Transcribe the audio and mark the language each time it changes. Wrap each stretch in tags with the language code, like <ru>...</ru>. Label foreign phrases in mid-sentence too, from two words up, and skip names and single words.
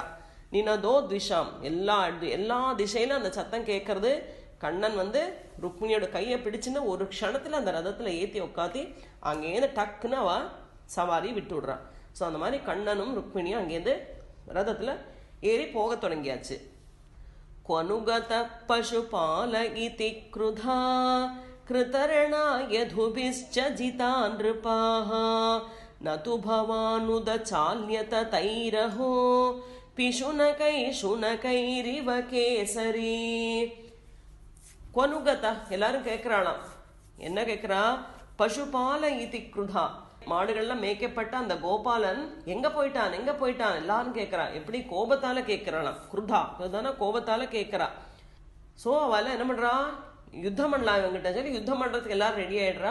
<sa>निनदो द्विषाम्,</sa> <ta>எல்லா திசையிலும் அந்த சத்தம் கேட்கறது. கண்ணன் வந்து ருக்மிணியோட கையை பிடிச்சுன்னு ஒரு க்ஷணத்துல அந்த ரதத்துல ஏற்றி உட்காத்தி அங்கேருந்து டக்குன்னு அவ சவாரி விட்டு விடுறான். ஸோ அந்த மாதிரி கண்ணனும் ருக்மிணியும் அங்கேருந்து ரதத்துல ஏறி போக தொடங்கியாச்சு.</ta> <sa>क्वनुगत पशुपाल इति क्रुधा कृतरणा यधुभिश्च जिता नृपाः न तु भवानुद चाल्यत तैरहो पिशुनकैरिव केसरी.</sa> <ta>கொனுகதா, எல்லாரும் கேட்கிறாளாம். என்ன கேட்கிறா,</ta> <sa>पशुपाल इति क्रुधा,</sa> <ta>மாடுகள்லாம் மேய்க்கப்பட்ட அந்த கோபாலன் எங்க போயிட்டான் எங்க போயிட்டான் எல்லாரும் கேட்கிறா. எப்படி கோபத்தால கேட்கிறாளாம். கிருதா, கிருதானா கோபத்தால கேட்கிறா. ஸோ அவள என்ன பண்றா, யுத்தம் பண்ணலாம் இவங்கிட்ட சொல்லி யுத்தம் பண்றதுக்கு எல்லாரும் ரெடி ஆயிடுறா.</ta>